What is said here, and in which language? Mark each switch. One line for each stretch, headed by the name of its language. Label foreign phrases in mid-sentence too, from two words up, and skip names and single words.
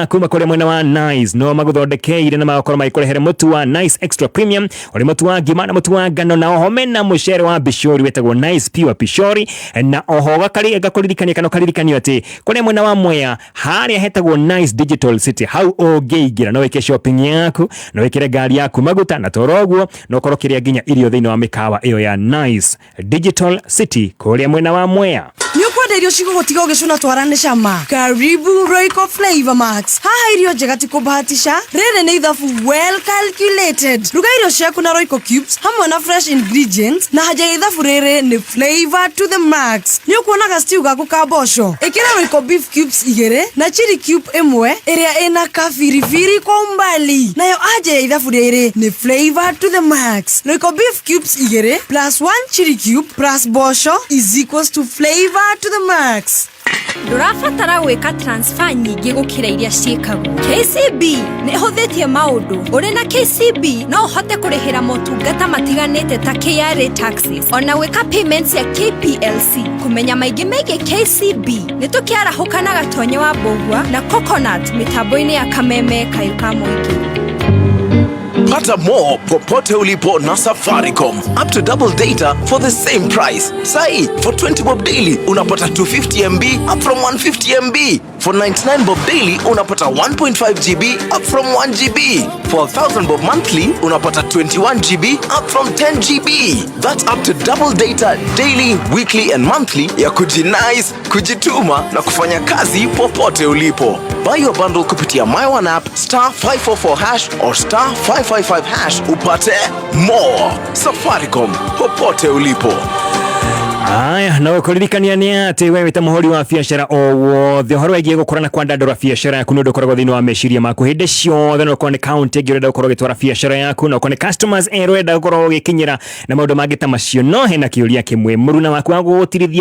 Kikuyu: kuma kũrĩa mwena wa Nice no magũthondekeire na magakorwo magĩkũrehere mũtu wa Nice Extra Premium ũrĩ mũtu wa ngima na mũtu wa ngano na oho mena mũcere wa Pishori wetagwo Nice Pure Pishori na oho gakũririkania kana ũkaririkanio atĩ kũrĩa mwena wa Mwea harĩa hetagwo Nice Digital City hau ũngĩingĩra no wĩke shopping yaku no wĩkĩre ngari yaku maguta na toroguo no korwo kĩrĩa nginya irio thĩinĩ wa mĩkawa ĩyo ya Nice Digital City kũrĩa mwena wa Mwea nĩ ũkwenda irio cigũgũtiga ũgĩcuna twarane cama karibu Royco Flavor Max haha irio njega ti kũbahatisha rĩrĩ nĩ ithabu
English: well calculated
Kikuyu: ruga irio ciaku na Royco Cubes hamwe na
English: fresh ingredients
Kikuyu: na haja ya ithabu rĩrĩ nĩ
English: flavor to the max
Kikuyu: nĩ ũkuonaga stew gaku ka mboco ĩkĩra Royco Beef Cubes 2 na
English: chili cube
Kikuyu: 1 ĩrĩa ĩna kabiribiri kwa umbali nayo haja ya ithabu rĩrĩ nĩ
English: flavor to the max Royco Beef Cubes 2 plus 1 chili cube plus mboco is equals to flavor to the max.
Kikuyu: Ndũrabatara gwĩka transfer nyingĩ gũkĩra iria ciĩkagwo. KCB nĩ ĩhũthĩtie maũndũ. Ũrĩ na KCB no ũhote kũrĩhĩra motungata matiganĩte ta KRA taxes ona gwĩka payments ya KPLC. Kũmenya maingĩ megiĩ KCB nĩ tũkĩarahũka na Gatonyo wa Mbogua na Coconut mitambo-inĩ ya Kameme Kayo ka Mũingĩ.
Swahili: Pata more popote ulipo na Safaricom.
English: Up to double data for the same price. Sai, for 20 bob daily, unapata 250 MB up from 150 MB. For 99 bob daily, unapata 1.5 GB up from 1 GB. For 1000 bob monthly, unapata 21 GB up from 10 GB. That's up to double data daily, weekly and monthly
Swahili: ya kujinice, kujituma na kufanya kazi popote ulipo.
English: Buy your bundle kupitia My One app *544# or *555# upate more.
Swahili: Safaricom, popote ulipo.
Kikuyu: Aya na kuririkania nĩ atĩ wewe ta mũhori wa biacara o wothe ũhoro wĩgiĩ gũkorana kwa ndandora biacara yaku nĩ ũndũ ũkoragwo thĩinĩ wa meciria maku hĩndĩ ciothe no ũkorwo nĩ county ĩngĩ ũrenda gũkorwo ũgĩtwara biacara yaku no ũkorwo nĩ customers ũrenda gũkorwo ũgĩkinyĩra na maũndũ mangĩ ta macio no hena kĩũria kĩmwe mũruna waku wa gũgũtirithia